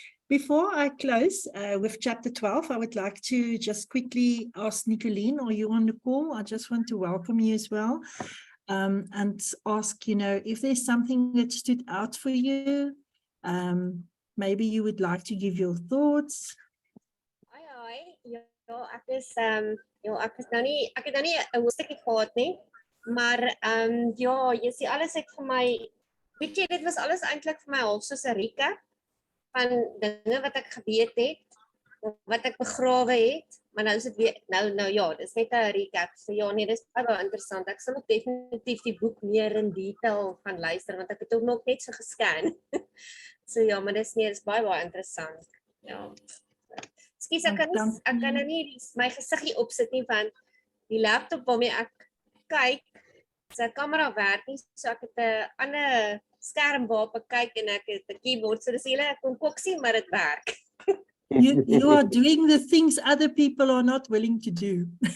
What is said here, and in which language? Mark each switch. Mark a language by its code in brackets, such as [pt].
[en] Before I close with chapter 12, I would like to just quickly ask Nicolene, are you on the call? I just want to welcome you as well, and ask, if there's something that stood out for you, maybe you would like to give your thoughts. Hi. [af] Ek is ek het nou nie 'n hoofstukkie gehad nie, maar jy sê alles het vir my, weet jy, dit was alles eintlik vir my half soos 'n recap van dinge wat ek geweet het. wat ek begrawe het, maar nou is dit weer nou ja, dis net 'n recap. So ja, nee, dis baie interessant. Ek sal ook definitief die boek meer in detail gaan luister want ek het hom nog net so gescan. So ja, maar dis baie interessant. Ja. Ekskuus, ek kan nou nie my gesiggie opsit nie want die laptop waarmee ek kyk, sy kamera werk nie, so ek het 'n ander skerm waarop ek kyk en ek het 'n keyboard, so dis hele ek kon kok sien maar dit werk. [en] You are doing the things other people are not willing to do.